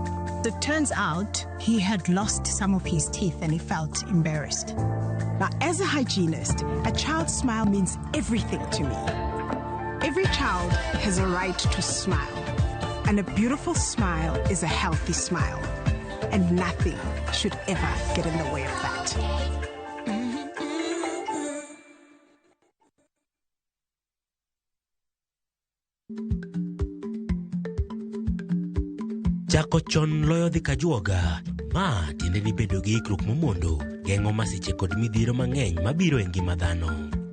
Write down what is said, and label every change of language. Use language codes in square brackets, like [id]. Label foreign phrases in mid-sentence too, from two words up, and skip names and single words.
[en] It turns out he had lost some of his teeth and he felt embarrassed. Now, as a hygienist, a child's smile means everything to me. Every child has a right to smile. And a beautiful smile is a healthy smile. And nothing should ever get in the way of that. [luo] Chako chon loyo dhi kajuoga. Ma tiende ni bedo gi ikruok momondo. Geng'o masiche kod midhiero mang'eny mabiro e ngima dhano.